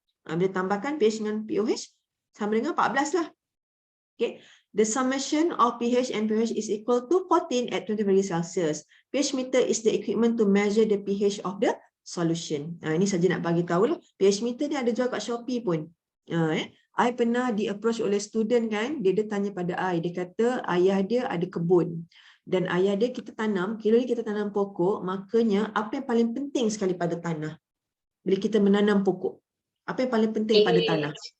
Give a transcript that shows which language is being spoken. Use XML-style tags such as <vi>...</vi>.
<ms>Bila tambahkan pH dengan POH sama dengan 14 lah.</ms> <en>Okay. The summation of pH and pH is equal to 14 at 20 degrees Celsius. pH meter is the equipment to measure the pH of the solution.</en> <ms>Ini saja nak bagi tahu lah. pH meter ni ada jual kat Shopee pun. I pernah di-approach oleh student kan, dia tanya pada I, dia kata ayah dia ada kebun dan ayah dia kita tanam, kira kita tanam pokok, makanya apa yang paling penting sekali pada tanah bila kita menanam pokok, apa yang paling penting pada tanah?</ms>